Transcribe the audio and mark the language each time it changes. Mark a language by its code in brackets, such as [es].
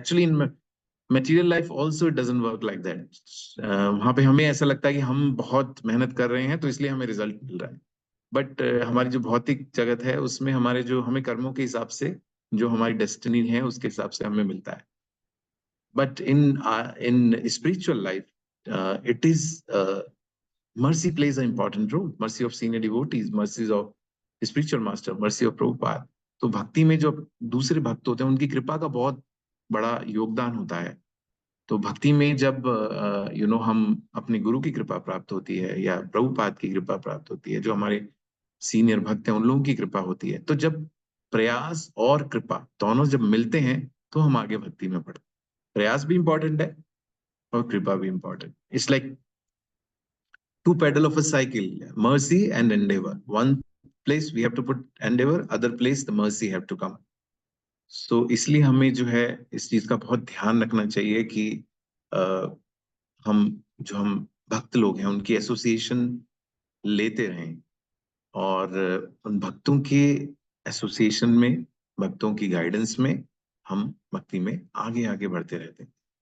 [en] Actually in material life also it doesn't work like that. [hi] वहां पे हमें ऐसा लगता है कि हम बहुत मेहनत कर रहे हैं तो इसलिए हमें रिजल्ट मिल रहा है। बट हमारी जो भौतिक जगत है उसमें हमारे जो हमें कर्मों के हिसाब से जो हमारी डेस्टिनी है उसके हिसाब से हमें मिलता है। [en] But in spiritual life it is mercy plays an important role. Mercy of senior devotees, mercies of spiritual master, mercy of Prabhupada. [hi] तो भक्ति में जो दूसरे भक्त होते हैं उनकी कृपा का बहुत बड़ा योगदान होता है। तो भक्ति में जब हम अपने गुरु की कृपा प्राप्त होती है या प्रभुपाद की कृपा प्राप्त होती है, जो हमारे सीनियर भक्त हैं उन लोगों की कृपा होती है, तो जब प्रयास और कृपा दोनों जब मिलते हैं तो हम आगे भक्ति में बढ़ते। प्रयास भी इंपॉर्टेंट है और कृपा भी important. [en] It's like two pedal of a cycle, mercy and endeavor. One place we have to put endeavor, other place the mercy have to come. [hi] So इसलिए हमें जो है इस चीज का बहुत ध्यान रखना चाहिए कि हम भक्त लोग हैं उनकी एसोसिएशन लेते रहें, और उन भक्तों के एसोसिएशन में, भक्तों की गाइडेंस में हम भक्ति में आगे आगे बढ़ते रहते हैं।